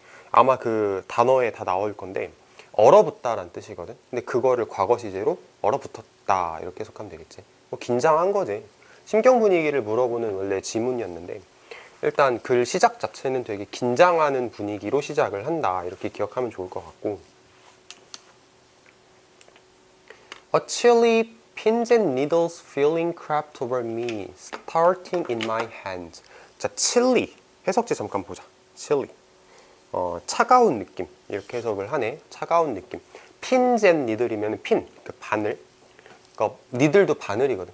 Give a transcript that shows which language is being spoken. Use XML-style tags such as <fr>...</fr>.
<ko>아마 그 단어에 다 나올 건데 얼어붙다라는 뜻이거든. 근데 그거를 과거 시제로 얼어붙었다 이렇게 해석하면 되겠지. 뭐 긴장한 거지. 심경 분위기를 물어보는 원래 지문이었는데 일단 글 시작 자체는 되게 긴장하는 분위기로 시작을 한다 이렇게 기억하면 좋을 것 같고.</ko> <en>A chilly pins and needles feeling crept over me, starting in my hands.</en> <ko>자, chilly 해석지 잠깐 보자. chilly 차가운 느낌 이렇게 해석을 하네. 차가운 느낌.</ko> <en>pins and needle</en> <ko>이면 핀, 그 바늘. 그러니까 니들도 바늘이거든.</ko>